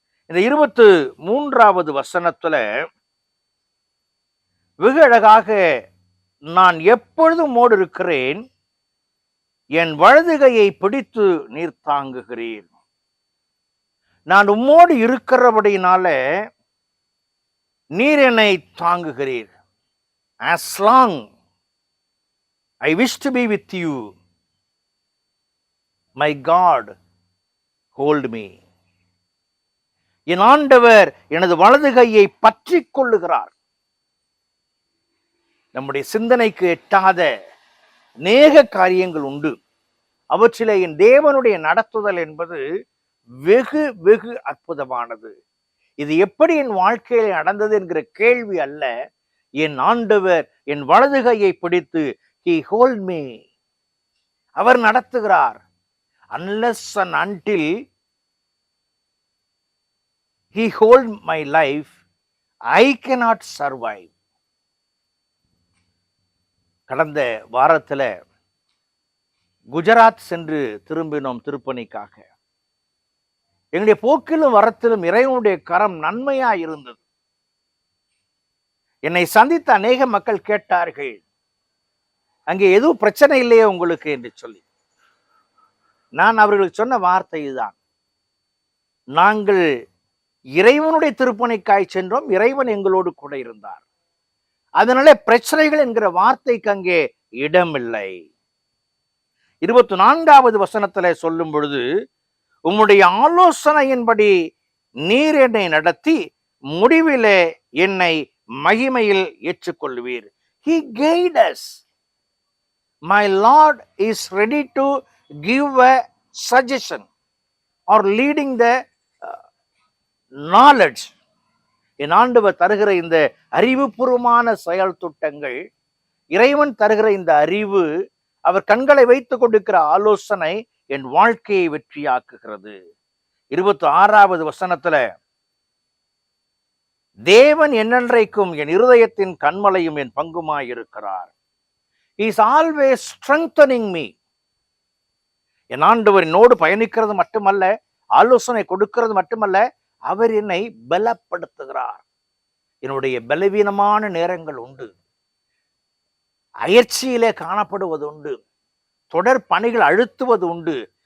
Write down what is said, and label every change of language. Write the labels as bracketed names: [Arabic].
[Tamil] இந்த 23வது வசனத்துல வெகு அழகாக, நான் எப்பொழுதும் உம்மோடு இருக்கிறேன், என் வலது கையை பிடித்து நீர் தாங்குகிறீர். நான் உம்மோடு இருக்கிறபடினால நீர் என்னை தாங்குகிறீர். [English] As long I wish to be with you, my God hold me. [Tamil] என் ஆண்டவர் எனது வலது கையை பற்றி கொள்ளுகிறார். நம்முடைய சிந்தனைக்கு எட்டாத அநேக காரியங்கள் உண்டு. அவற்றிலே என் தேவனுடைய நடத்துதல் என்பது வெகு வெகு அற்புதமானது. இது எப்படி என் வாழ்க்கையில் நடந்தது என்கிற கேள்வி அல்ல. என் ஆண்டவர் என் வலது கையை பிடித்து [English] he hold me, [Tamil] அவர் நடத்துகிறார். [English] unless and until he hold my life, I cannot survive. [Tamil] கடந்த வாரத்துல குஜராத் சென்று திரும்பினோம் திருப்பணிக்காக. எங்களுடைய போக்கிலும் வரத்திலும் இறைவனுடைய கரம் நன்மையா இருந்தது. என்னை சந்தித்த அநேக மக்கள் கேட்டார்கள், அங்கே எதுவும் பிரச்சனை இல்லையே உங்களுக்கு என்று சொல்லி. நான் அவர்களுக்கு சொன்ன வார்த்தை இதுதான், நாங்கள் இறைவனுடைய திருப்பணிக்காய் சென்றோம், இறைவன் எங்களோடு கூட இருந்தார். அதனால பிரச்சனைகள் என்கிற வார்த்தைக்கு அங்கே இடமில்லை. 24வது வசனத்துல சொல்லும் பொழுது, உம்முடைய ஆலோசனையின்படி நீர் என்னை நடத்தி முடிவிலே என்னை மகிமையில் ஏற்றுக்கொள்வீர். [English] He guides us. My Lord is ready to give a suggestion or leading the knowledge. [Tamil] என் ஆண்டவர் தருகிற இந்த அறிவுபூர்வமான செயல் திட்டங்கள், இறைவன் தருகிற இந்த அறிவு, அவர் கண்களை வைத்துக் கொண்டிருக்கிற ஆலோசனை என் வாழ்க்கையை வெற்றியாக்குகிறது. 26வது வசனத்துல, தேவன் என்னென்றைக்கும் என் இருதயத்தின் கண்மலையும் என் பங்குமாயிருக்கிறார். [English] He is always strengthening me. [Tamil] என் ஆண்டவர் என்னோடு பயணிக்கிறது மட்டுமல்ல, ஆலோசனை கொடுக்கிறது மட்டுமல்ல, அவர் என்னை பலப்படுத்துகிறார். என்னுடைய பலவீனமான நேரங்கள் உண்டு, அயற்சியிலே காணப்படுவது உண்டு, தொடர் பணிகள் அழுத்துவது உண்டு.